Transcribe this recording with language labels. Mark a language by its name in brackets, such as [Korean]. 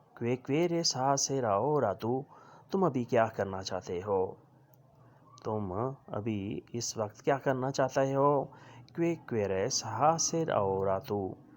[Spanish] ¿Qué quieres hacer ahora tú? [Urdu] تم ابھی کیا کرنا چاہتے ہو. تم ابھی اس وقت کیا کرنا چاہتے ہو. [Spanish] ¿Qué quieres hacer ahora tú?